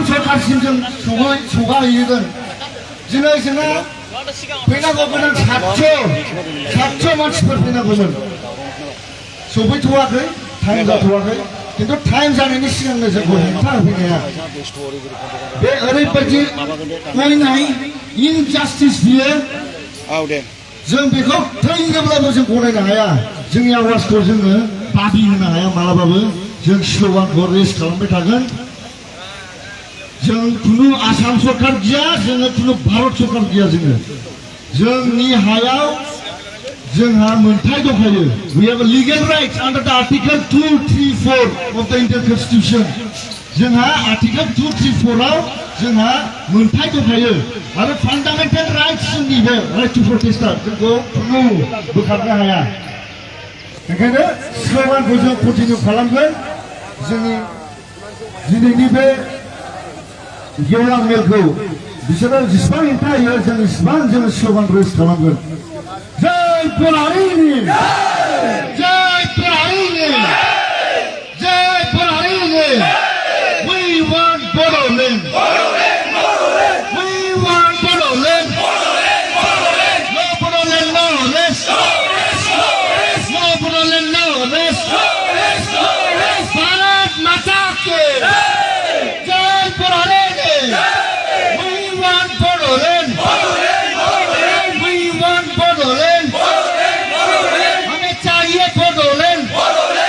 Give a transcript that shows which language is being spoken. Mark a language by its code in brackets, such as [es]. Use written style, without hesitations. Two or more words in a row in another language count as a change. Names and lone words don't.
[brx] सरकारसिम जों सौगाहैगोन दिनै जोंना फैनांगौ गोनां 700 मानसिफोर फैनांगौमोन सफैथ'वाखै टाइम जाथ'वाखै खिन्थु टाइम जानायनि सिगांनो जोंखौ हेंथा होफैनाया बे ओरैबायदि अयनाय इनजास्टिस बियो जों बेखौ थैनोब्लाबो जों गनायनो हाया जोंनि आवाजखौ जोङो दाबि होनो हाया मालाबाबो जों स्ल'गानखौ रेस्ट खालामबाय थागोन जों खुनु आसाम सरकार गैया जोङो खुनु भारत सरकार गैया जोंनि हायाव जोंहा मोनथाय दंखायो [en] we have a legal rights under the article 234 of the Indian Constitution [brx] जोंहा आर्टिकल 234 आव जोंहा मोनथाय दंखायो आरो [en] fundamental rights [brx] जोंनि बे [en] right to [brx] प्रोटेस्टआ जोंखौ खुनु बोखारनो हाया ओंखायनो स्ल'गानखौ जों कन्टिनिउ खालामगोन जोंनि दिनैनि बे गेवलां मेलखौ बिसोरो जेसेबां हेंथा होयो जों इसेबां जोङो स्ल'गान रेस्ट खालामगोन जय बर' हारिनि जय बर' हारिनि जय बर' हारिनि [en] we want Bodoland we want Bodoland no Bodoland no less no Bodoland no less [hi] भारत माता की जय [brx] बर' हारिनि [en] we want Bodoland we want Bodoland [hi] हमें चाहिए [en] Bodoland